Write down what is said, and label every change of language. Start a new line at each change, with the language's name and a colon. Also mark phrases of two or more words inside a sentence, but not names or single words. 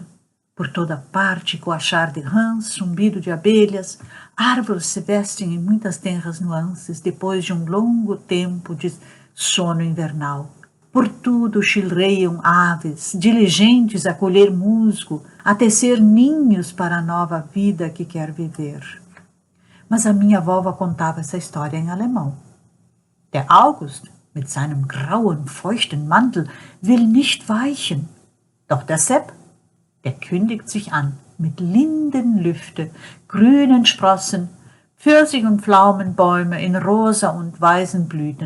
Portuguese: Por toda parte, coachar de rãs, zumbido de abelhas, árvores se vestem em muitas tenras nuances depois de um longo tempo de sono invernal. Por tudo chilreiam aves, diligentes a colher musgo, a tecer ninhos para a nova vida que quer viver. Mas a minha vovó contava essa história em alemão.
German: Der August, mit seinem grauen, feuchten Mantel, will nicht weichen. Doch der Sepp, der kündigt sich an mit Lindenlüfte, grünen Sprossen, Pfirsich- und Pflaumenbäume in rosa und weißen Blüten.